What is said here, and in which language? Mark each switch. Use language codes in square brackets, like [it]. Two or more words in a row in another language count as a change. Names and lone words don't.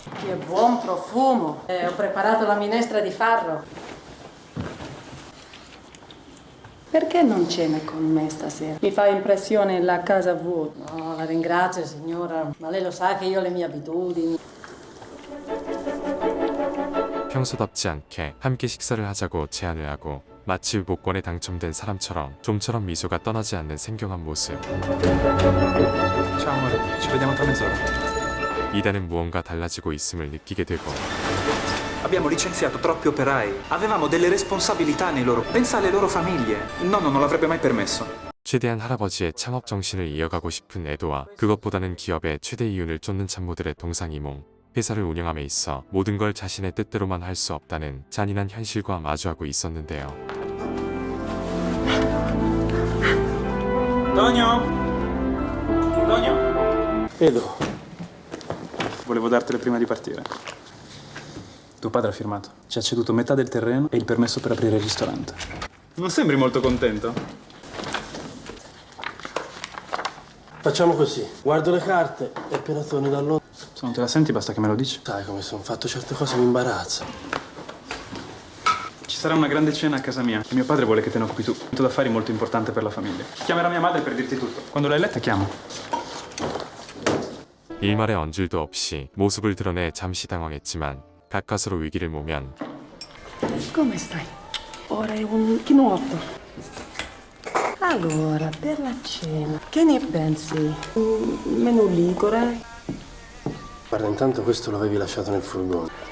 [it] Che buon profumo! Ho preparato la minestra di farro. Perché non cena con me stasera? Mi fa impressione la casa vuota. No, la ringrazio, signora, ma lei lo sa che io ho le mie abitudini. [ko] 평소답지 않게 함께 식사를 하자고 제안을 하고 마치 복권에 당첨된 사람처럼 좀처럼 미소가 떠나지 않는 생경한 모습. [it] Ciao amore, ci vediamo tra mezz'ora. [ko] 이단은 무언가 달라지고 있음을 느끼게 되고 [it] Abbiamo licenziato troppi operai. Avevamo delle responsabilità nei loro. Pensa alle loro famiglie. Il nonno non l'avrebbe mai permesso. [ko] 최대한 할아버지의 창업 정신을 이어가고 싶은 애도와 그것보다는 기업의 최대 이윤을 쫓는 참모들의 동상이몽. 회사를 운영함에 있어 모든 걸 자신의 뜻대로만 할 수 없다는 잔인한 현실과 마주하고 있었는데요. [it] Tonio? Tonio? Edo. Volevo dartele prima di partire. Tuo padre ha firmato. Ci ha ceduto metà del terreno e il permesso per aprire il ristorante. Non sembri molto contento? Facciamo così. Guardo le carte e appena torni da Londra... Se non te la senti basta che me lo dici. Sai come sono fatto certe cose, mi imbarazza. Ci sarà una grande cena a casa mia e mio padre vuole che te ne occupi tu. Un punto d'affari molto importante per la famiglia. Chiamerà mia madre per dirti tutto. Quando l'hai letta chiamo. [ko] 일말의 언질도 없이 모습을 드러내 잠시 당황했지만 가까스로 위기를 모면 [it] Come stai? Ora è un chinotto. Allora, per la cena, che ne pensi? Un menù ligure? Guarda, intanto questo l'avevi lasciato nel furgone.